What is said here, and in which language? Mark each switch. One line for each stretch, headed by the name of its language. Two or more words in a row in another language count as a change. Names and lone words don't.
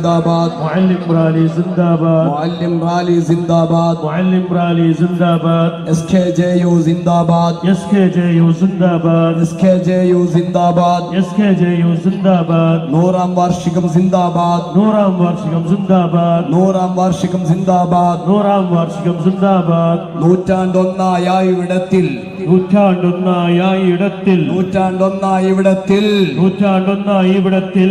Malayalam: जिंदाबाद, मुअल्लिम റാലി जिंदाबाद, मुअल्लिम റാലി जिंदाबाद, मुअल्लिम റാലി जिंदाबाद, SKJU जिंदाबाद, SKJU जिंदाबाद, SKJU जिंदाबाद, SKJU जिंदाबाद, നൂറാം വാർഷികം जिंदाबाद, നൂറാം വാർഷികം जिंदाबाद, നൂറാം വാർഷികം जिंदाबाद, നൂറാം വാർഷികം जिंदाबाद, നൂറ്റാണ്ടൊന്നായ ഇവിടത്തിൽ, നൂറ്റാണ്ടൊന്നായ ഇടത്തിൽ, നൂറ്റാണ്ടൊന്നായ ഇവിടത്തിൽ, നൂറ്റാണ്ടൊന്നായ ഇവിടത്തിൽ,